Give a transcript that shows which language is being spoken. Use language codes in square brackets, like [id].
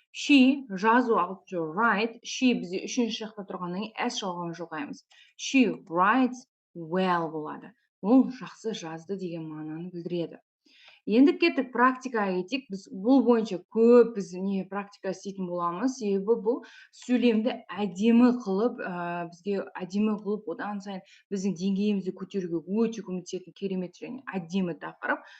[kk] She жазу алып жүр write. She бізде үшінші жақта тұрғаннан кейін s жалғауын жалғаймыз. [en] She writes well [kk] болады. Ол жақсы жазды деген мағынаны білдіреді. Енді кеттік практикаға кетейік. Біз бұл бойынша көп практика істейтін боламыз. Себебі бұл сөйлемді әдемі қылып, бізге әдемі қылып, одан сайын біздің деңгейімізді көтеруге өте көмектесетін керемет және әдемі тақырып.